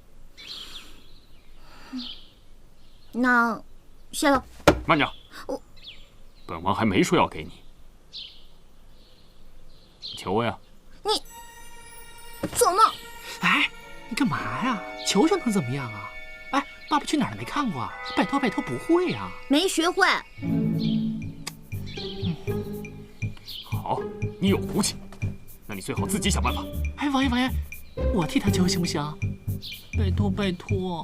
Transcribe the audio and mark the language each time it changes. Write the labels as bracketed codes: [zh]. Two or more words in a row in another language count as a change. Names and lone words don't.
[zh] 那，謝了。慢着，本王還沒說要給你。求呀！你怎麼？哎，你幹嘛呀？求求能怎麼樣啊？哎，《爸爸去哪兒》沒看過啊？拜託拜託，不會啊？沒學會。好，你有骨氣，那你最好自己想辦法。哎，王爺王爺，我替他求行不行？拜託拜託。